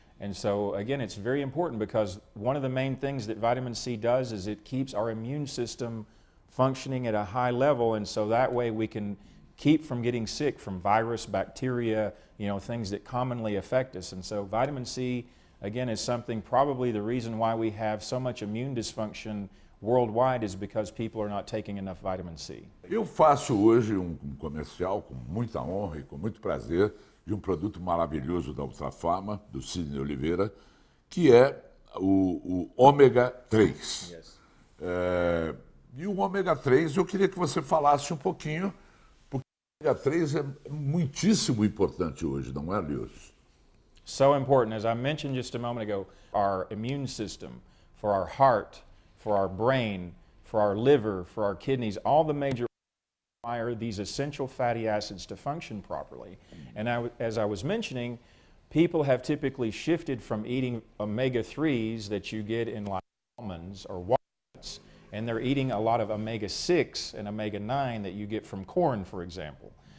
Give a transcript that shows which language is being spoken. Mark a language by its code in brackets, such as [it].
[en] And so again, it's very important because one of the main things that vitamin C does is it keeps our immune system functioning at a high level, and so that way we can keep from getting sick from virus, bacteria, things that commonly affect us. And so vitamin C, again, is something, probably the reason why we have so much immune dysfunction worldwide is because people are not taking enough vitamin C. [pt] Eu faço hoje comercial com muita honra e com muito prazer de produto maravilhoso da Ultra Farma, do Sidney Oliveira, que é o ômega 3. [en] Yes. [pt] E o ômega 3, eu queria que você falasse um pouquinho, porque o ômega 3 é muitíssimo importante hoje, não é, Lewis? [en] So important. As I mentioned just a moment ago, our immune system, for our heart, for our brain, for our liver, for our kidneys, all the major require these essential fatty acids to function properly. And as I was mentioning, people have typically shifted from eating omega-3s that you get in like almonds or walnuts, and they're eating a lot of omega-6 and omega-9 that you get from corn, for example.